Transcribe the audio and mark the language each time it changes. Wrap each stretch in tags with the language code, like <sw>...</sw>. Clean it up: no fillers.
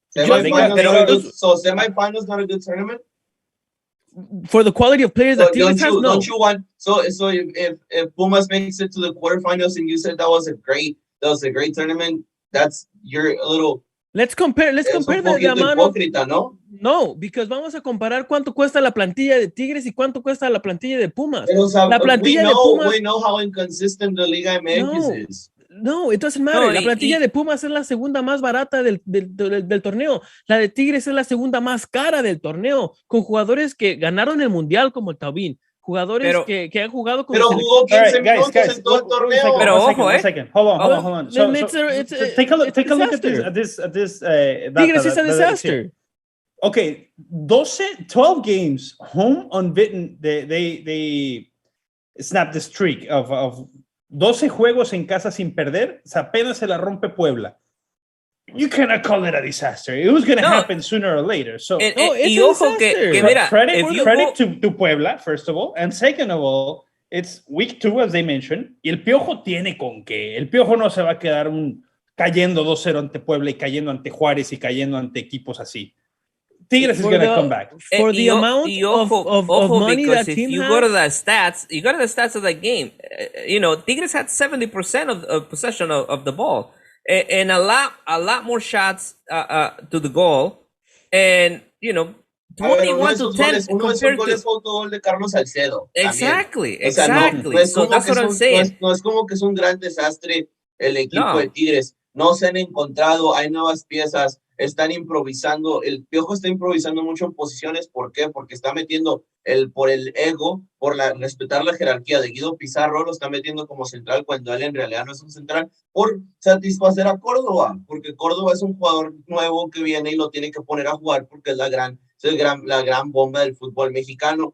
<en>Semifinals not a good tournament? For the quality of players that Tigres has, no. Don't you want so if Pumas makes it to the quarterfinals and you said that was a great tournament, that's you're a little. Let's compare the amount. No, because</en> <es>vamos a comparar cuánto cuesta la plantilla de Tigres y cuánto cuesta la plantilla de Pumas. La plantilla de Pumas.</es> <en>We know how inconsistent the Liga MX is. No, it doesn't matter.</en> <es>La plantilla de Pumas es la segunda más barata del torneo. La de Tigres es la segunda más cara del torneo, con jugadores que ganaron el Mundial como el Taubín. Jugadores que han jugado con jugó 15 minutos en todo el torneo. Pero ojo,</es> <en>hold on. So, take a look at this Tigres is a disaster. Okay, 12 games home unbeaten. They snapped the streak of 12</en> <es>juegos en casa sin perder. Apenas se la rompe Puebla.</es> <en>You cannot call it a disaster. It was going to happen sooner or later. So, it's a disaster. Credit to Puebla, first of all. And second of all, it's week 2, as they mentioned.</en> <es>Y el Piojo tiene con qué. El Piojo no se va a quedar cayendo 2-0 ante Puebla y cayendo ante Juárez y cayendo ante equipos así.</es> <en>Tigres is going to come back. For the amount of money that team you go to the stats of that game. Tigres had 70% of possession of the ball. And a lot more shots to the goal, and 21 to 10 compared to</en> <es>gol de Carlos Salcedo.</es> <en>Exactly. So that's what I'm saying.</en> <es>No es como que es un gran desastre el equipo de Tigres. No se han encontrado, hay nuevas piezas, están improvisando. El Piojo está improvisando mucho en posiciones. ¿Por qué? Porque está metiendo por el ego, respetar la jerarquía de Guido Pizarro, lo está metiendo como central cuando él en realidad no es un central, por satisfacer a Córdoba, porque Córdoba es un jugador nuevo que viene y lo tiene que poner a jugar porque es la gran bomba del fútbol mexicano.</es>